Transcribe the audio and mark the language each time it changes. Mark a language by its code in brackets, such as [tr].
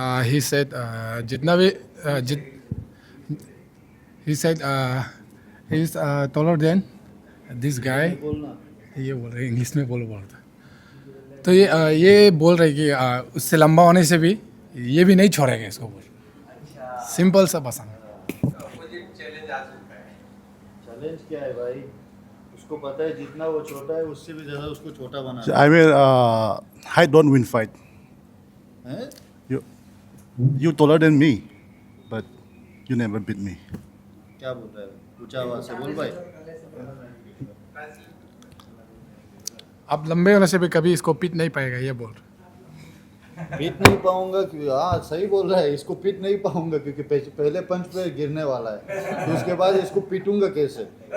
[en] He said [hi] जितना भी [en] he said he's taller than this guy, [hi] ये बोल रहे इंग्लिश में बोल रहा था। तो ये बोल रहे कि उससे लंबा होने से भी ये भी नहीं छोड़ेगा इसको, बोल सिंपल सा पसंद। अपोजिट चैलेंज आ चुका है। चैलेंज क्या है भाई, उसको पता है जितना वो छोटा है उससे भी ज़्यादा उसको छोटा बना [en] I mean height don't win fight [hi] है। [en] you taller than me but you never beat me [hi] क्या बोल रहा है, ऊंचा आवाज से बोल भाई। अब लंबे होने से भी कभी इसको पीट नहीं पाएगा, ये बोल रहे। पीट नहीं पाऊंगा क्योंकि हाँ सही बोल रहा है, इसको पीट नहीं पाऊंगा क्योंकि पहले पंच पे गिरने वाला है, तो उसके बाद इसको पीटूंगा कैसे?